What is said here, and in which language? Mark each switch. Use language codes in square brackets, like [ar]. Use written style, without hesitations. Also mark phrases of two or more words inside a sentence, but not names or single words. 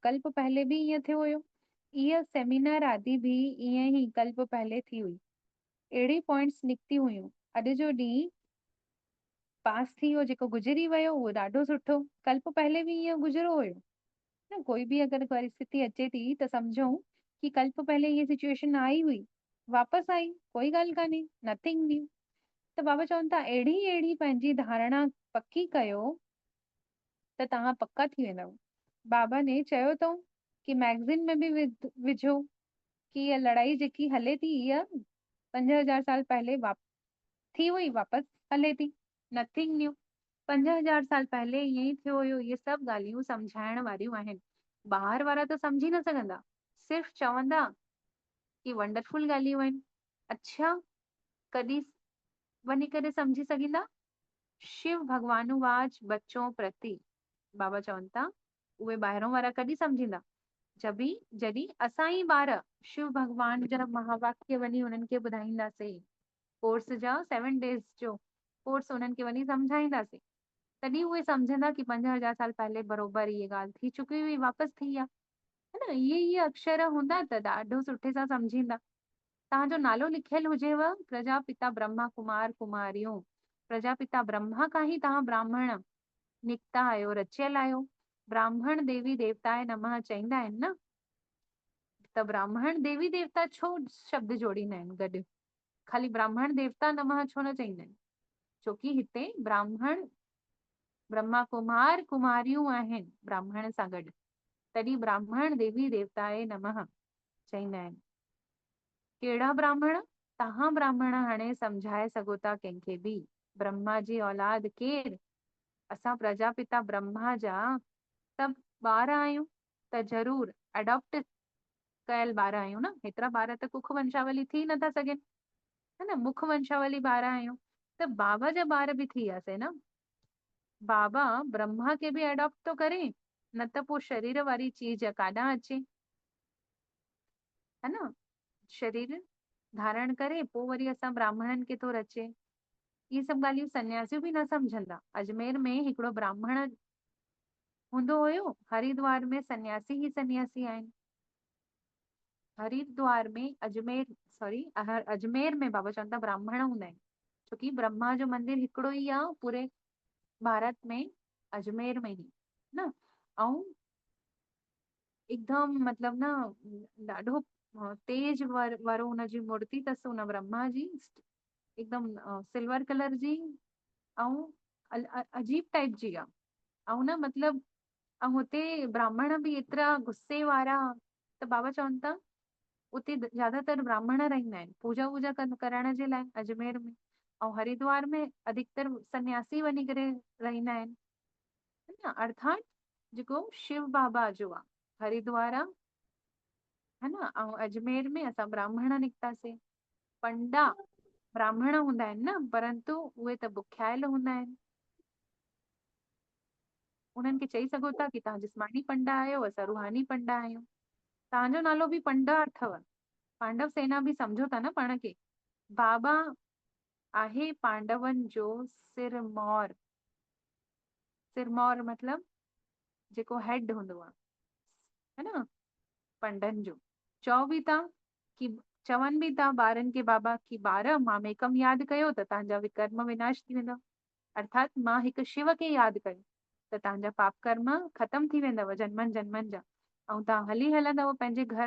[sd] कल्प पहले बि ईअं थियो हुयो। इहा सेमिनार आदि बि ईअं ई कल्प पहले थी हुई। अहिड़ी पॉइंट्स निकिती हुयूं। अॼु जो ॾींहुं पास थी वियो, जेको गुज़री वियो उहो ॾाढो सुठो। कल्प पहले बि ईअं गुज़रो हुयो न। कोई बि अगरि परिस्थिति अचे थी त सम्झूं कि कल्प पहले ये सिचुएशन आई हुई, वापसि आई, कोई ॻाल्हि कान्हे, [en] nothing new. [sd] त बाबा चवनि था अहिड़ी अहिड़ी पंहिंजी धारणा पक्की कयो त तव्हां पक्का थी वेंदव। बाबा ने चयो अथऊं कि मैगज़िन में बि विझो कि इहा लड़ाई जेकी हले थी इहा 5000 साल पहले थी हुई, वापसि हले थी, [en] Nothing new. [sd] 5000 साल पहले ईअं ई थियो हुयो। इहे सभु ॻाल्हियूं सम्झाइण वारियूं आहिनि। ॿाहिरि वारा त सम्झी न सघंदा, सिर्फ़ु चवंदा कि वंडरफुल ॻाल्हियूं आहिनि। अच्छा, कॾहिं वञी करे सम्झी सघंदा? शिव भगवानुवाच बच्चों प्रति, बाबा चवनि था उहे ॿाहिरों वारा कॾहिं सम्झींदा? जॾहिं असां ई ॿार शिव भगवान जा महावाक्य वञी उन्हनि खे ॿुधाईंदासीं। कोर्स जा 7 डेज़ जो कोर्स उन्हनि खे वञी सम्झाईंदासीं, तॾहिं उहे सम्झंदा कि 5000 साल पहले बरोबरि इहे ॻाल्हि थी चुकी हुई, वापसि थी आहे, है न। इहे अक्षर हूंदा त ॾाढो सुठे सां सम्झींदा। तव्हांजो नालो लिखियलु हुजेव प्रजापिता ब्रह्मा कुमार कुमारियूं, प्रजापिता ब्रह्मा खां ही तव्हां ब्राह्मण निकिता आहियो, रचियल आहियो। ब्राह्मण देवी देवताए नमः चईंदा आहिनि न, त ब्राह्मण देवी देवता छो शब्द जोड़ींदा आहिनि गॾु? खाली ब्राह्मण देवता नमः छो न चईंदा आहिनि? छोकी हिते ब्राह्मण ब्रह्मा कुमार कुमारियूं आहिनि ब्राह्मण सां गॾु, तॾहिं ब्राह्मण देवी देवताए नमः चईंदा आहिनि। कहिड़ा ब्राह्मण? तव्हां ब्राह्मण हाणे सम्झाए सघो था कंहिंखे बि। ब्रह्मा जी औलाद केरु? असां प्रजापिता ब्रह्मा जा सभु ॿार आहियूं, त ज़रूर अडॉप्ट कयल ॿार आहियूं न। हेतिरा ॿार त कुख वंशावली थी नथा सघनि, है न? मुख वंशावली ॿार आहियूं, त बाबा जा ॿार बि थी वियासीं न। बाबा ब्रह्मा खे बि अडॉप्ट तो करे, न त पोइ शरीर वारी चीज काॾां अचे, है न? शरीर धारण करे पोइ वरी असां ब्राह्मणनि खे थो रचे। इहे सभु ॻाल्हियूं सन्यासियूं बि न सम्झंदा। अजमेर में हिकिड़ो ब्राह्मण हूंदो हुयो, हरिद्वार में सन्यासी ही सन्यासी आहिनि। हरिद्वार में अजमेर में बाबा चवनि था ब्राह्मण हूंदा आहिनि, छोकी ब्रह्मा जो मंदिर हिकिड़ो ई आहे पूरे भारत में, अजमेर में ही न। ऐं एकदम मतलब न ॾाढो तेज वारो हुनजी मूर्ति अथसि, हुन ब्रह्मा जी एकदम [en] silver colour [sd] जी, ऐं अजीब टाइप जी आहे। ऐं न मतलब हुते ब्राह्मण बि एतिरा गुस्से वारा, त बाबा चवनि था उते ज्यादातर ब्राह्मण रहंदा आहिनि पूजा वूजा करण जे लाइ अजमेर में। ऐं हरिद्वार में अधिकतर सन्यासी वञी करे रहंदा आहिनि, है न? अर्थात जेको शिव बाबा जो आहे हरिद्वार आहे, है न? ऐं अजमेर में असां ब्राह्मण निकितासीं। पंडा ब्राह्मण हूंदा आहिनि न, परंतु उहे त बुखियायल हूंदा आहिनि। उन्हनि खे चई सघो था कि तव्हां जिस्मानी पंडा आहियो, असां रूहानी पंडा आहियूं। तव्हांजो नालो बि पंडा अथव, पांडव सेना बि सम्झो था न पाण खे। बाबा आहे पांडवनि जो सिरमौर। सिरमौर मतलब जेको हेड हूंदो आहे, है न, पंडनि जो। चओ बि था कि चवनि बि था ॿारनि खे बाबा कि ॿार मामेकम यादि कयो त तव्हांजा विकर्म विनाश थी वेंदा। अर्थात मां हिकु शिव खे यादि कयो त तव्हांजा पाप कर्म ख़तम थी वेंदव जन्मनि जन्मनि जा, ऐं तव्हां हली हलंदव पंहिंजे घर।